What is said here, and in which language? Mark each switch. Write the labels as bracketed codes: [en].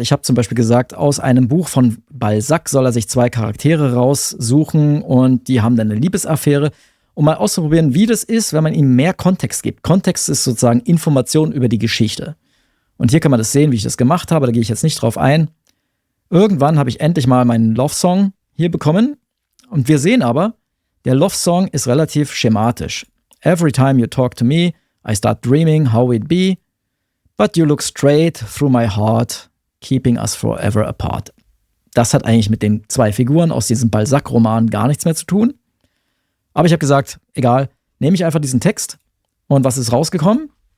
[de] Ich habe zum Beispiel gesagt, aus einem Buch von Balzac soll er sich 2 Charaktere raussuchen und die haben dann eine Liebesaffäre, um mal auszuprobieren, wie das ist, wenn man ihnen mehr Kontext gibt. Kontext ist sozusagen Information über die Geschichte. Und hier kann man das sehen, wie ich das gemacht habe, da gehe ich jetzt nicht drauf ein. Irgendwann habe ich endlich mal meinen Love-Song hier bekommen. Und wir sehen aber, der Love-Song ist relativ schematisch. [en] Every time you talk to me, I start dreaming how we'd be. But you look straight through my heart, keeping us forever apart. [de] Das hat eigentlich mit den 2 Figuren aus diesem Balzac-Roman gar nichts mehr zu tun. Aber ich habe gesagt, egal, nehme ich einfach diesen Text. Und was ist rausgekommen?